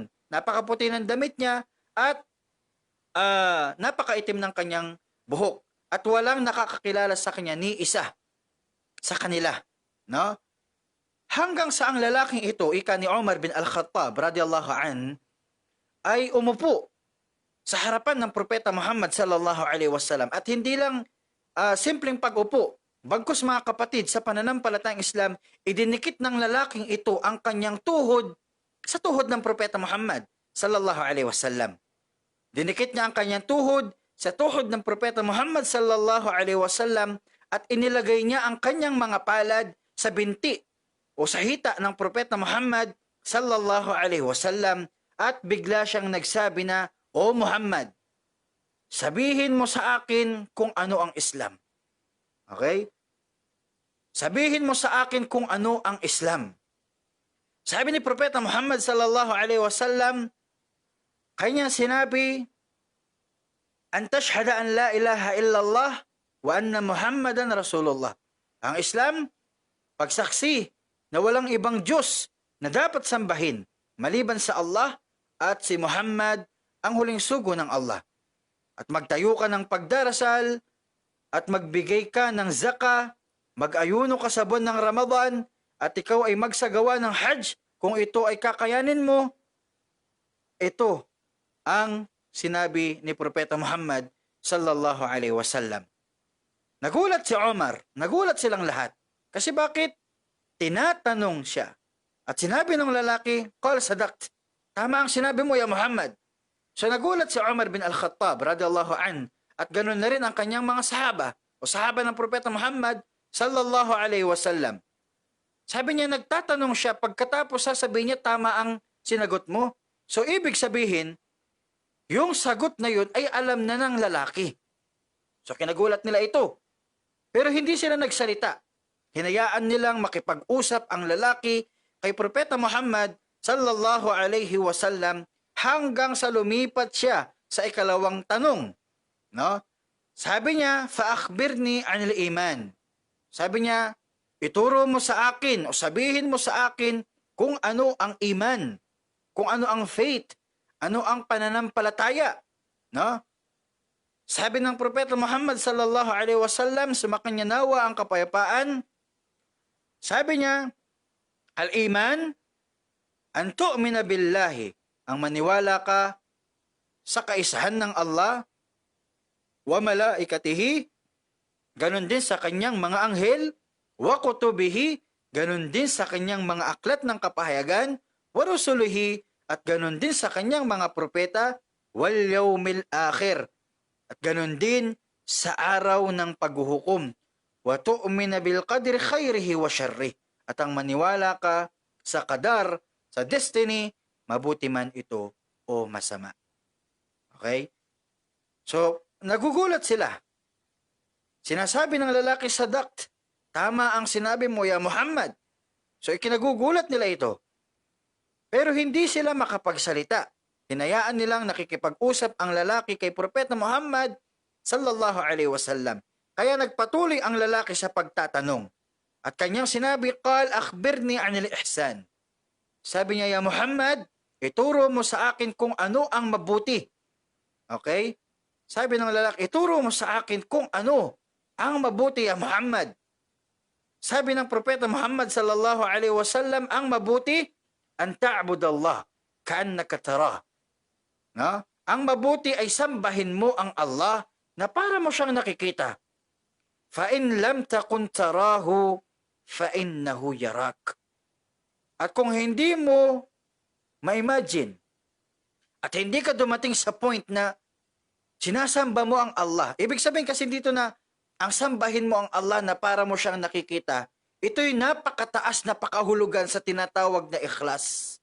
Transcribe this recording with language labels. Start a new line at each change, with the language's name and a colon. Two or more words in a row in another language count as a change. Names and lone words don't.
Filipino: Napakaputi ng damit niya at napakaitim ng kanyang buhok. At walang nakakakilala sa kanya ni isa sa kanila. No? Hanggang sa ang lalaking ito, ika ni Umar bin Al-Khattab,
Arabic: رضي الله عنه,
Filipino: ay umupo sa harapan ng propeta Muhammad
Arabic: صلى الله عليه وسلم.
Filipino: At hindi lang simpleng pag-upo. Bagkus mga kapatid, sa pananampalatayang Islam, idinikit ng lalaking ito ang kanyang tuhod sa tuhod ng propeta Muhammad.
Arabic: صلى الله عليه وسلم.
Filipino: Dinikit niya ang kanyang tuhod sa tuhod ng Propeta Muhammad
Arabic: صلى الله عليه وسلم
Filipino: at inilagay niya ang kanyang mga palad sa binti o sa hita ng Propeta Muhammad
Arabic: صلى الله عليه وسلم
Filipino: at bigla siyang nagsabi na, "O Muhammad, sabihin mo sa akin kung ano ang Islam." Okay? Sabihin mo sa akin kung ano ang Islam. Sabi ni Propeta Muhammad
Arabic: صلى الله عليه وسلم,
Filipino: kanya sinabi,
Arabic: "أن تشهد أن لا إله إلا الله وأن محمدا رسول الله."
Filipino: Ang Islam, pagsaksi na walang ibang Diyos na dapat sambahin maliban sa Allah at si Muhammad ang huling sugo ng Allah. At magtayo ka ng pagdarasal at magbigay ka ng zaka, mag-ayuno ka sa buwan ng Ramadan at ikaw ay magsagawa ng Hajj kung ito ay kakayanin mo. Ito ang sinabi ni Propeta Muhammad
Arabic: صلى الله عليه وسلم.
Filipino: Nagulat si Umar, nagulat silang lahat. Kasi bakit? Tinatanong siya. At sinabi ng lalaki,
Arabic: "قال صدقت."
Filipino: Tama ang sinabi mo, ya Muhammad. So nagulat si Umar bin Al-Khattab
Arabic: رضي الله عنه
Filipino: at ganun na rin ang kanyang mga sahaba o sahaba ng Propeta Muhammad
Arabic: صلى الله عليه وسلم.
Filipino: Sabi niya, nagtatanong siya, pagkatapos sasabihin niya, tama ang sinagot mo. So ibig sabihin, yung sagot na yun ay alam na ng lalaki. So kinagulat nila ito. Pero hindi sila nagsalita. Hinayaan nilang makipag-usap ang lalaki kay Propeta Muhammad
Arabic: صلى الله عليه وسلم
Filipino: hanggang sa lumipat siya sa ikalawang tanong. No? Sabi niya,
Arabic: "فأخبرني عن الإيمان."
Filipino: Sabi niya, ituro mo sa akin o sabihin mo sa akin kung ano ang iman, kung ano ang faith, ano ang pananampalataya. No? Sabi ng Propeta Muhammad
Arabic: صلى الله عليه وسلم,
Filipino: sumakanya nawa ang kapayapaan. Sabi niya,
Arabic: "الإيمان أن تؤمن بالله,"
Filipino: ang maniwala ka sa kaisahan ng Allah,
Arabic: وملائكته,
Filipino: ganun din sa kanyang mga anghel,
Arabic: وكتبه,
Filipino: ganun din sa kanyang mga aklat ng kapahayagan,
Arabic: ورسله,
Filipino: at ganun din sa kanyang mga propeta,
Arabic: واليوم الآخر,
Filipino: at ganun din sa araw ng paghuhukom,
Arabic: وتؤمن بالقدر خيره وشره,
Filipino: at ang maniwala ka sa qadar, sa destiny, mabuti man ito o masama. Okay? So, nagugulat sila. Sinasabi ng lalaki, "Sadaqt, tama ang sinabi mo, ya Muhammad." So, ikinagugulat nila ito. Pero hindi sila makapagsalita. Hinayaan nilang nakikipag-usap ang lalaki kay Propeta Muhammad
Arabic: صلى الله عليه وسلم.
Filipino: Kaya nagpatuloy ang lalaki sa pagtatanong. At kanyang sinabi,
Arabic: "قال أخبرني عن الإحسان."
Filipino: Sabi niya, "Ya Muhammad, ituro mo sa akin kung ano ang mabuti." Okay? Sabi ng lalaki, "Ituro mo sa akin kung ano ang mabuti, ya Muhammad." Sabi ng Propeta Muhammad
Arabic: صلى الله عليه وسلم,
Filipino: ang mabuti,
Arabic: أن تعبد الله كأنك تراه.
Filipino: No? Ang mabuti ay sambahin mo ang Allah na para mo siyang nakikita.
Arabic: فإن لم تكن تراه فإنه يراك.
Filipino: At kung hindi mo ma-imagine at hindi ka dumating sa point na sinasamba mo ang Allah, ibig sabihin kasi dito na ang sambahin mo ang Allah na para mo siyang nakikita, ito'y napakataas na pakahulugan sa tinatawag na ikhlas.